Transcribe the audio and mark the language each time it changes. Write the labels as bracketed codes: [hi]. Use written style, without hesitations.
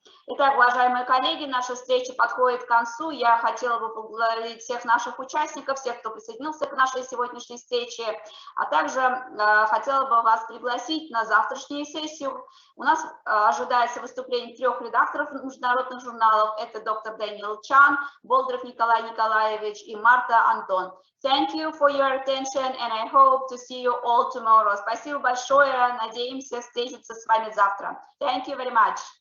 [ru] Итак, уважаемые коллеги, наша встреча подходит к концу. Я хотела бы поблагодарить всех наших участников, всех, кто присоединился к нашей сегодняшней встрече, а также хотела бы вас пригласить на завтрашнюю сессию. У нас ожидается выступление 3 редакторов международных журналов. Это доктор Дэниел Чан, Болдаров Николай Николаевич и Марта Антон. [en] Thank you for your attention, and I hope to see you all tomorrow. [ru] Спасибо большое. Надеемся встретиться с вами завтра. [en] Thank you very much.